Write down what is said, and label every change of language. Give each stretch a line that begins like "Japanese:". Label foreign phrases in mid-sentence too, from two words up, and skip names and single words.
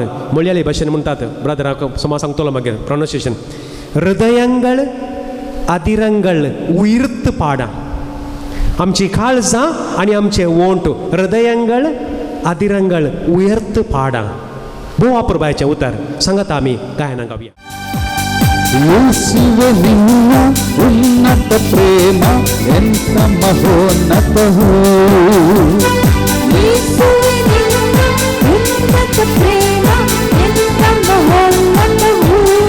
Konkani: मळयाळी भाशेन म्हणटात ब्रदराक समज सांगतलो मागीर प्रोनाउन्सिएशन.
Malayalam: ഹൃദയങ്ങൾ അധരങ്ങൾ ഉയർത്തി പാടാം.
Konkani: आमची काळजां आनी आमचे वोंट
Malayalam: ഹൃദയങ്ങൾ അധരങ്ങൾ ഉയർത്തി പാടാം.
Konkani: भोवा प्रभाचे उतार सांगात आमी गायना गावया.
Kannada: ಯೇಸುವೆ ನಿನ್ನ ಉನ್ನತ ಪ್ರೇಮ ಎಂತ ಮಹೋನ್ನತವೋ. ಯೇಸುವೆ ನಿನ್ನ ಉನ್ನತ ಪ್ರೇಮ ಎಂತ ಮಹೋನ್ನತವೋ.